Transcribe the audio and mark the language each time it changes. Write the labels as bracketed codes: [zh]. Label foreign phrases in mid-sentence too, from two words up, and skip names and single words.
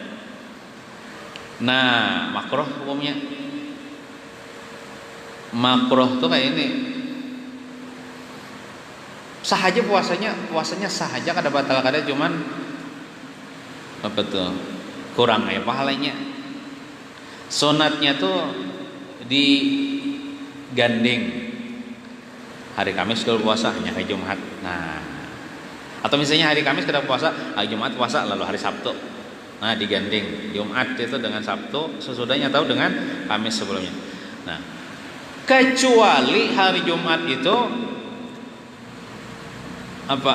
[id] Nah, makruh hukumnya. Makruh tuh kayak ini. [bjn] Sahaja puasanya sahaja, kada batal kada, cuman apa tuh? [id] Kurang ya pahalanya. Sunatnya tuh digandeng. Hari Kamis kalau puasa hanya hari Jumat. Nah, atau misalnya hari Kamis kita puasa, hari Jumat puasa, lalu hari Sabtu. Nah, digandeng Jumat itu dengan Sabtu sesudahnya atau dengan Kamis sebelumnya. Nah, kecuali hari Jumat itu apa?